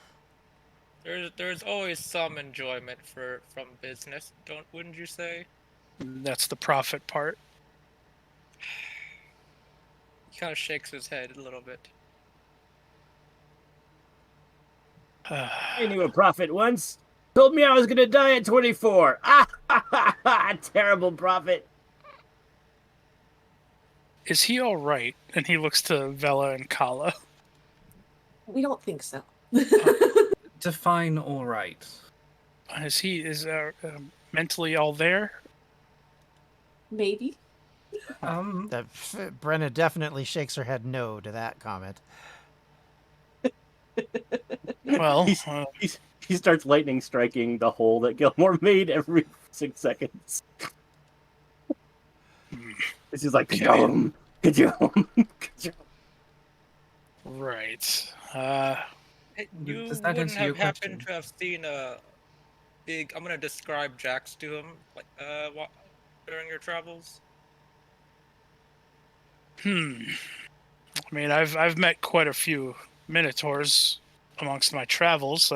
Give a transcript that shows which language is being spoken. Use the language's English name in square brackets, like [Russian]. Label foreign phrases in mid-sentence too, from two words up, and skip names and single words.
[English] there's always some enjoyment from business, wouldn't you say? That's the profit part. He kind of shakes his head a little bit. I knew a prophet once. Told me I was gonna die at 24. Ah, ha, ha, ha, terrible prophet. Is he all right? And he looks to Vela and Kala. We don't think so. Define all right. Is mentally all there? Maybe. Brenna definitely shakes her head no to that comment. Well, He starts lightning striking the hole that Gilmore made every 6 seconds. This is like, ka-jom, ka-jom, ka-jom. right. Hey, you Does that wouldn't answer your have happened question? to have seen a big. I'm gonna describe Jax to him, like during your travels. I mean, I've met quite a few Minotaurs amongst my travels.